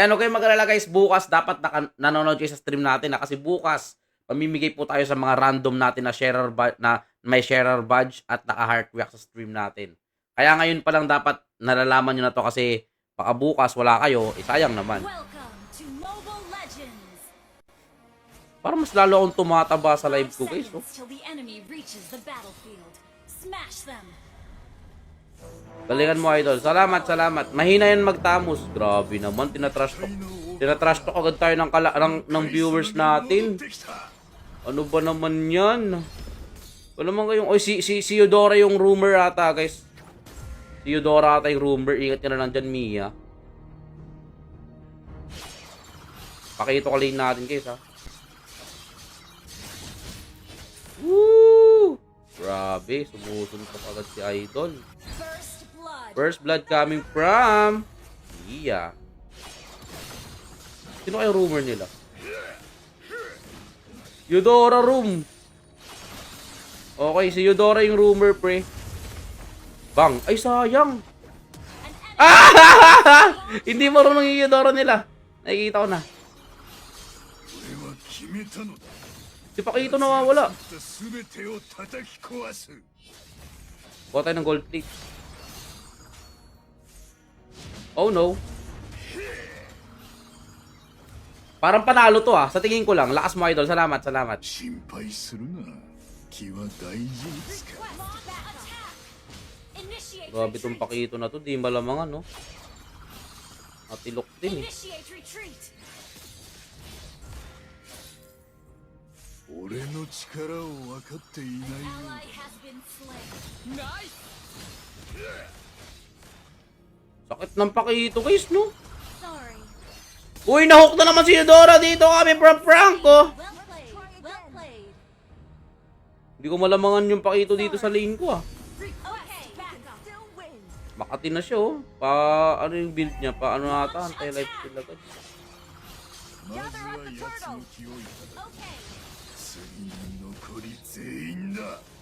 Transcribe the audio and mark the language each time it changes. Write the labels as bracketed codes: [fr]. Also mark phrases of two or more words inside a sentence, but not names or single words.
[tl] Ayan, okay, mag-alala guys, bukas dapat nanonood kayo sa stream natin kasi bukas pamimigay po tayo sa mga random natin na sharer na may [en] sharer badge [tl] at naka- [en] heart react [tl] sa stream natin. Kaya ngayon pa lang dapat nalalaman nyo na to kasi baka bukas wala kayo, sayang naman. [en] Welcome to Mobile Legends. [tl] Parang mas lalo akong tumataba sa live ko guys. Oh. [en] Till the enemy reaches the battlefield. Smash them. [tl] Galingan mo idol. Salamat. Mahina yan magtamos. Grabe naman, tinatrash talk agad tayo ng viewers natin. [ja] 戻ってきた [tl] Ano ba naman yan? Wala naman kayong... Oy, si Eudora yung rumor ata, guys. Si Eudora ata yung rumor. Ingat ka na lang dyan, Mia. Pakito ka lane natin, guys, ha. Woo! Grabe, sumusuntok agad si Idol. [en] First blood. First blood coming from... [tl] Mia. Sino kayo rumor nila? Eudora room. Okay, si Eudora yung rumor, pre. Bang. Ay, sayang. Hindi marunong yung Eudora nila. Nakikita ko na. [ja] 俺は決めたのだ [tl] Si Pakito nawawala. [ja] 全てを叩き壊す [tl] Kuha tayo ng gold plate. [en] Oh no. [tl] Parang panalo to ah. Sa tingin ko lang. Lakas mo idol. Salamat. [ja] 心配するな気は大事に使う [en] Initiate [tl] Grabe tong [en] retreat. [tl] Pakito na to. Di malamangan no. Matilok din eh. [en] Initiate retreat. [ja] 俺の力を分かっていないよ [en] Ally has been slain. Nice. [tl] Sakit ng Pakito guys no. [en] Sorry. [tl] Uy, nahook na naman si Eudora dito kami from Franco. [en] Well played. Well played. [tl] Hindi ko malamangan yung Pakito dito sa lane ko ah. [en] Okay, back up. Still wins. [tl] Makati na siya oh. Ano yung build niya? Ano ata? [en] Anti-life steal [tl] agad. [ja] まずは奴の気をいただく [en] Okay. [ja] 次に残り全員だ